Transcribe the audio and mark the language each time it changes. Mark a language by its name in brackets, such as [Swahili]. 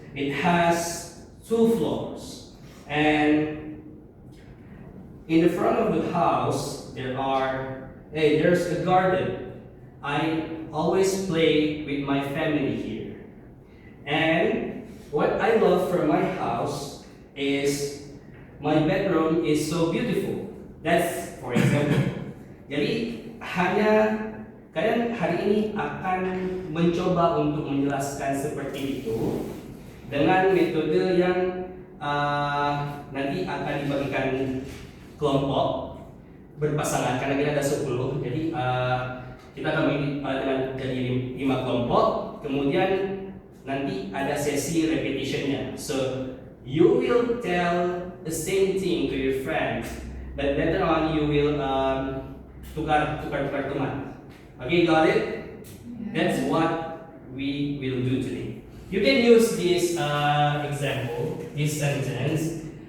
[English] It has 2 floors. And in the front of the house, there's a garden. I always play with my family here. And what I love from my house is my bedroom is so beautiful. That's for example. [Indonesian] Jadi kalian hari ini akan mencoba untuk menjelaskan seperti itu dengan metode yang nanti akan dibagikan kelompok berpasangan karena kita ada 10. Jadi kita akan jadi 5 kelompok. Kemudian nanti ada sesi repetitionnya. [English] So you will tell the same thing to your friend, but later on you will [Indonesian] tukar teman. [English] Okay, got it? That's what we will do today. You can use this example, this sentence.